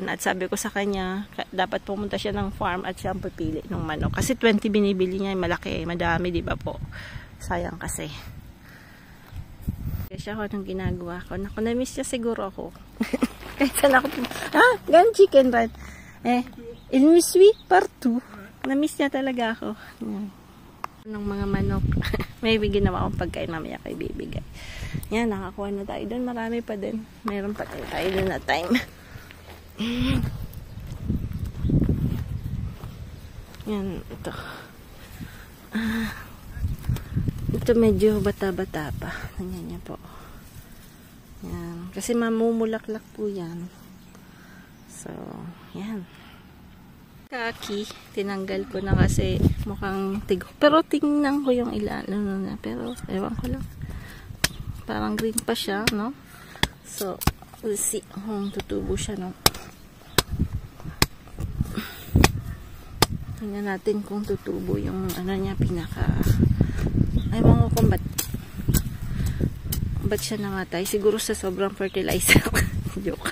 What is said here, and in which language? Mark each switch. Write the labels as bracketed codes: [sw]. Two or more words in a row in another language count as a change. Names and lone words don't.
[tl] At sabi ko sa kanya, dapat pumunta siya ng farm at siya ang pipili ng manok. Kasi 20 binibili niya, malaki, madami, di ba po? Sayang kasi. Kaya siya ako nung ginagawa ko. Naku, na-miss niya siguro ako. Kahit saan ako, gan chicken red. [fr] Il me suit partout. [tl] Na-miss niya talaga ako. Ng mga manok. Maybe ginawa akong pagkain mamaya kay bibigay. Yan, nakakuha na tayo doon. Marami pa din. Meron pa tayo doon na time. Yan, ito. Ito medyo bata-bata pa. Tingnan niya po. Yan. Kasi mamumulaklak po yan. So, yan. Kaki, tinanggal ko na kasi mukhang tigo. Pero tingnan ko yung ilan na. Pero, ewan ko lang. Parang green pa siya, no? So, [en] we'll see [tl] kung tutubo siya, no? Tingnan natin kung tutubo yung ano niya, pinaka... Ewan ko kung ba't siya namatay. Siguro sa sobrang fertilizer. Joke.